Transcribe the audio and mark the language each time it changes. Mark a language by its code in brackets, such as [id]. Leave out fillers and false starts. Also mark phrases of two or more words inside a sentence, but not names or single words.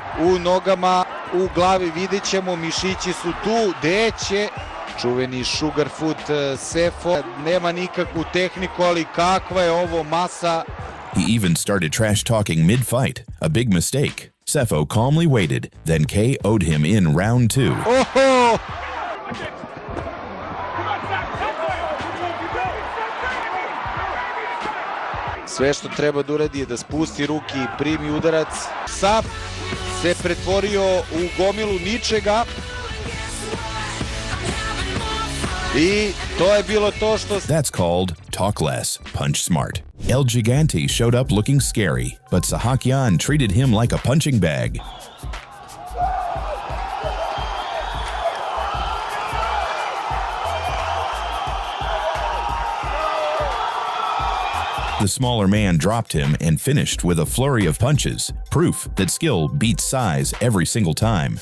[bs] U nogama, u glavi vidjet ćemo, mišići su tu, deće. Čuveni Sugarfoot Sefo, nema nikakvu tehniku, ali kakva je ovo masa. [en] He even started trash-talking mid-fight, a big mistake. Sefo calmly waited, then KO'd him in round 2. Oho! [bs] Sve što treba da uradi je da spusti ruke i primi udarac. Sapp se pretvorio u gomilu ničega. I to je bilo to što... [en] That's called talk less, punch smart. El Gigante showed up looking scary, but Sahakyan treated him like a punching bag. The smaller man dropped him and finished with a flurry of punches, proof that skill beats size every single time.